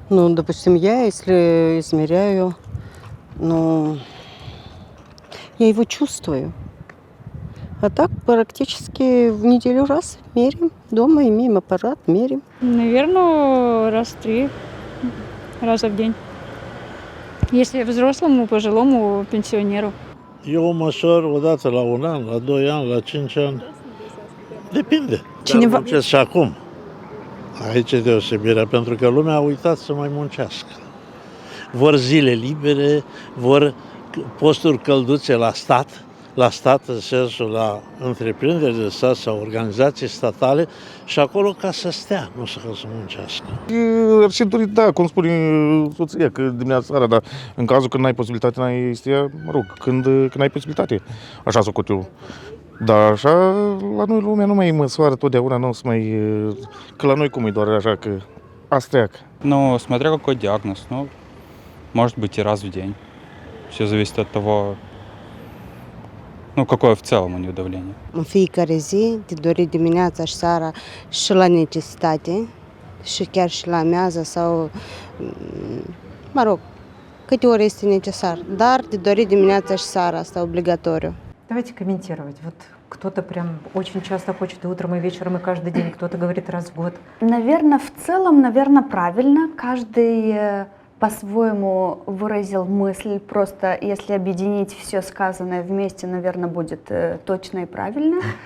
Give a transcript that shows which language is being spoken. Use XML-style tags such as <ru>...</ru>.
<ru>Ну, допустим, я, если измеряю, ну, я его чувствую. А так практически в неделю раз меряем. Дома имеем аппарат, меряем. Наверное, раз 3 раза в день. Если взрослому, пожилому, пенсионеру.</ru> <ro>Eu măsor o dată la 1 an, la 2 ani, la 5 ani. Depinde. Cineva- Dar muncesc și acum. Aici e deosebirea, pentru că lumea a uitat să mai muncească. Vor zile libere, vor posturi călduțe la stat în sensul la întreprinderi de stat sau organizații statale și acolo ca să stea, nu să muncească. Ar și dori, da, cum spune soția, că dimineața seara, dar în cazul când n-ai posibilitate, n-ai stia, mă rog, când ai posibilitate. Așa socot eu. Dar așa, la noi lumea nu mai măsoară totdeauna, nu o să mai... Că la noi cum e doar așa, că astreacă.</ro> <ru>Ну, смотря какой диагноз, ну, может быть и раз в день. Все зависит от того, ну, какое в целом у него давление.</ru> <ro>În fiecare zi, de dorit dimineața și seara și la necesitate și chiar și la amiază sau, mă rog, câte ori este necesar. Dar de dorit dimineața și seara, asta obligatoriu.</ro> <ru>Давайте комментировать. Вот кто-то прям очень часто хочет и утром, и вечером, и каждый день, кто-то говорит раз в год. Наверное, в целом, наверное, правильно. Каждый по-своему выразил мысль. Просто если объединить все сказанное вместе, наверное, будет точно и правильно.</ru>